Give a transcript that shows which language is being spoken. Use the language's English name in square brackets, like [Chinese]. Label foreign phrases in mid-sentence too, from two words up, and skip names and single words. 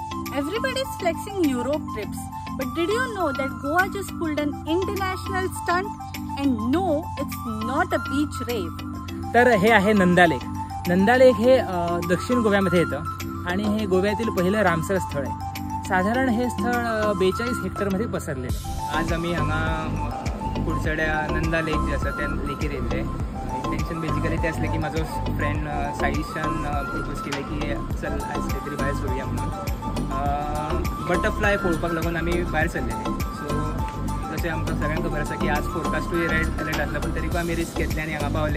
[English] Everybody is flexing Europe trips, but did you know that Goa just pulled an international stunt? And no, it's not a beach rave. [Marathi] तर हे आहे नंदालेक. नंदालेक हे दक्षिण गोव्यामध्ये येतं आणि हे गोव्यातील पहिलं रामसर स्थळ आहे. साधारण हे स्थळ 42 हेक्टरमध्ये पसरलेलं. [Konkani] आज आम्ही हांगा कुडचड्या नंदा लेक जे आसा त्या लेकीर येयल्ले. [English] intention basically [Konkani] ते आसलें की म्हाजो फ्रेंड साईशान प्रपोज केलें की चल आयज खंय तरी भायर सरुया म्हणून. बटरफ्लाय पळोवपाक लागून आमी भायर सरलेले. सो जशें आमकां सगळ्यांक खबर आसा की आज फोरकास्टूय [English] red alert [Konkani] आसला, पण तरी आमी रिस्क घेतले आनी हांगा पावले.